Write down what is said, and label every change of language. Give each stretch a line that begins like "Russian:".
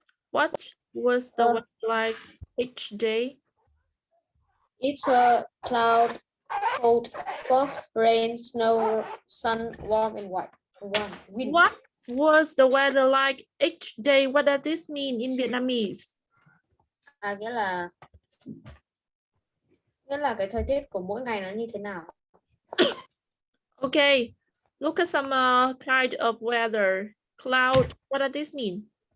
English: What was the weather like each day? It's a cloud, cold, fog, rain, snow, sun, warm and white. Wind. What was the weather like each day? What does this mean in Vietnamese?
Vietnamese: Nghĩa là cái thời tiết của mỗi ngày nó như thế nào.
English: Okay, look at some kind of weather. Cloud, what does this mean?